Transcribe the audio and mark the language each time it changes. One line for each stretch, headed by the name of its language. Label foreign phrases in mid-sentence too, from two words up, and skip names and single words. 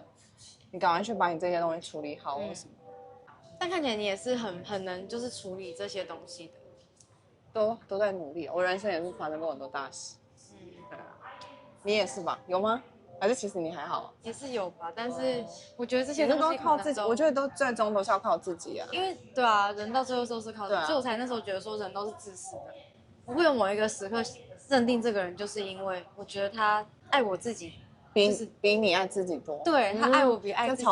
Chinese: 你趕快去把你這些東西處理好，或什麼？但看起來你也是很能就是處理這些東西的，都在努力。我人生也是發生過很多大事，對啊，你也是吧？有嗎？還是其實你還好？也是有吧，但是我覺得這些東西都靠自己，我覺得都最終都是要靠自己啊。因為對啊，人到最後都是靠自己，所以我才那時候覺得說人都是自私的。我會有某一個時刻認定這個人，就是因為我覺得他愛我自己。比你愛自己多，對，他愛我比愛自己多，